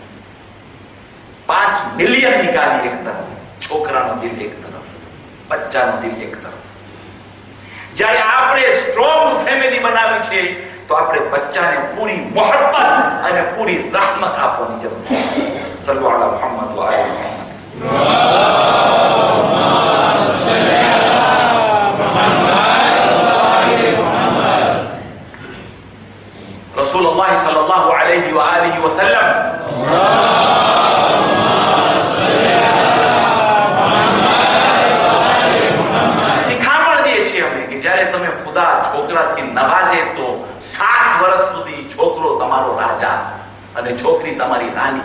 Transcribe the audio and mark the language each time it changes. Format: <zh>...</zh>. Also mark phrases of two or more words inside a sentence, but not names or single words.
<gu>5 મિલિયનની ગાડી એક તરફ, છોકરાનો દિલ એક તરફ, બચ્ચાનો દિલ એક તરફ. જ્યારે આપણે સ્ટ્રોંગ ફેમિલી બનાવી છે તો આપણે બચ્ચાને પૂરી મોહબ્બત અને પૂરી rahmat આપવાની જરૂર છે.</gu> <ar>صلوا على محمد و آل محمد. رسول الله صلى الله عليه و آله وسلم</ar> <gu>શિખામણ દે છે અમે કે જ્યારે તમે ખુદા છોકરાથી નવાજે તો 7 વર્ષ સુધી છોકરો તમારો રાજા અને છોકરી તમારી રાની.</gu>